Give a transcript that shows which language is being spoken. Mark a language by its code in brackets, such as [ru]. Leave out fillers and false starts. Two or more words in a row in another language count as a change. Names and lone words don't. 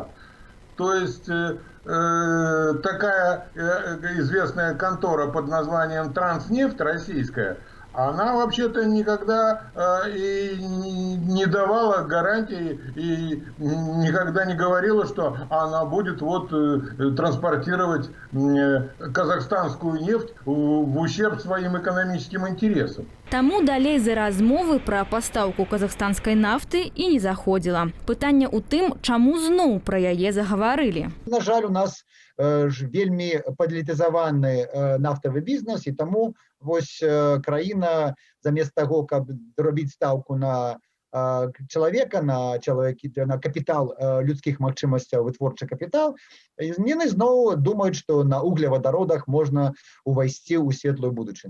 [ru] То есть такая известная контора под названием «Транснефть» российская, она вообще-то никогда и не давала гарантии и никогда не говорила, что она будет вот транспортировать казахстанскую нефть в ущерб своим экономическим интересам. [be] Таму далей за размовы пра пастаўку казахстанскай нафты і не заходзіла. Пытанне ў тым, чаму зноў пра яе загаварылі. На жаль, у нас вельмі падлітызаваны нафтавы бізнес, і таму вось краіна замест таго, каб робіць стаўку на чалавека, на капітал людскіх магчымасцяў, вытворчы капітал, яны зноў думаюць, што на углевадародах можна увайсці ў светлую будучыню.